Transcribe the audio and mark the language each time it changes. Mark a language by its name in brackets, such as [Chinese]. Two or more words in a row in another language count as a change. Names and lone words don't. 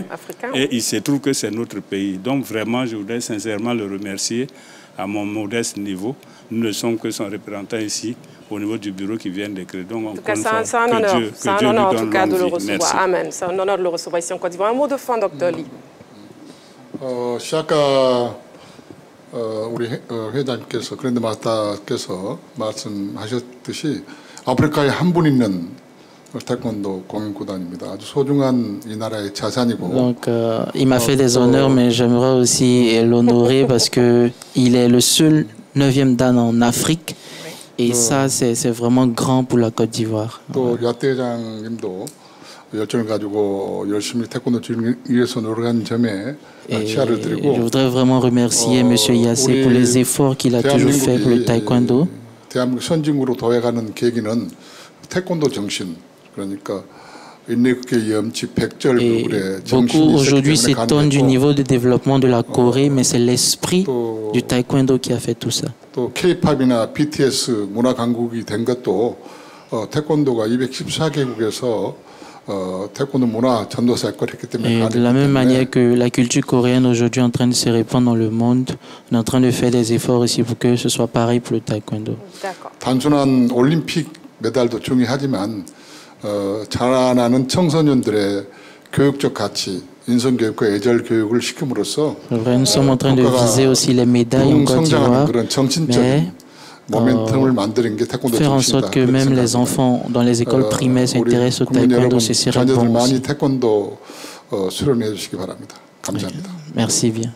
[French] Et il se trouve que c'est notre pays. Donc, vraiment, je voudrais sincèrement le remercier à mon modeste niveau. Nous ne sommes que son représentant ici, au niveau du bureau qui vient d'écrire. Donc, en tout cas, c'est un honneur. C'est un honneur, en tout cas, de le recevoir. Merci. Amen. C'est un honneur de le recevoir ici en Côte d'Ivoire. Un mot de fin, Dr. Lee. [Korean] 우리 회장께서 그랜드 마스터께서 말씀하셨듯이 아프리카에 한 분 있는 태권도 공인구단입니다. 아주 소중한 이 나라의 자산이고. [French] Donc, il m'a fait des honneurs, mais j'aimerais aussi l'honorer parce que il est le seul 9e dan en Afrique. Et ça, c'est vraiment grand pour la Côte d'Ivoire. [Korean] 또 야대장님도 열정을 가지고 열심히 태권도 주기 위해서 노력한 점에 시야를 드리고. [French] Je voudrais vraiment remercier M. Yassé pour les efforts qu'il a toujours fait pour le taekwondo. [Korean] 대한민국 선진국으로 도약하는 계기는 태권도 정신, 그러니까 [French] beaucoup aujourd'hui s'étonnent du niveau de développement de la Corée, mais c'est l'esprit du taekwondo qui a fait tout ça. [Korean] 또 K-팝이나 BTS 문화 강국이 된 것도 태권도가 214개국에서 태권도 문화 전도사 역할을 했기 때문에. [French] Et de la même manière que la culture coréenne aujourd'hui est en train de se répandre dans le monde, on est en train de faire des efforts aussi pour que ce soit pareil pour le taekwondo. [Korean] 단순한 올림픽 메달도 중요하지만 자라나는 청소년들의 교육적 가치, 인성교육과 애절 교육을 시킴으로써 [French] nous sommes en train de viser aussi les médailles en Côte d'Ivoire, mais faire en sorte que même les enfants dans les écoles primaires s'intéressent au taekwondo, ce serait bon aussi. Merci bien.